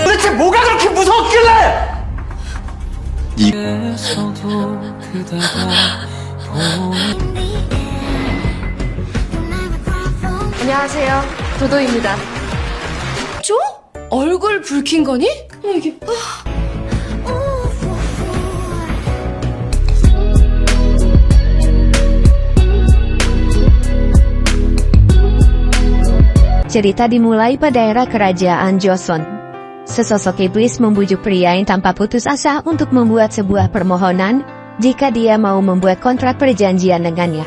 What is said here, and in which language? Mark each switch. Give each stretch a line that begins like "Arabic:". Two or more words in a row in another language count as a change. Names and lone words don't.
Korean: 도대체 뭐가 그렇게 무서웠길래? 에서도 그대가 안녕하세요. 도도입니다. 쪼? 얼굴 붉힌 거니? 이게
Indonesian: Cerita dimulai pada era kerajaan Joseon. Sesosok iblis membujuk pria yang tanpa putus asa untuk membuat sebuah permohonan jika dia mau membuat kontrak perjanjian dengannya.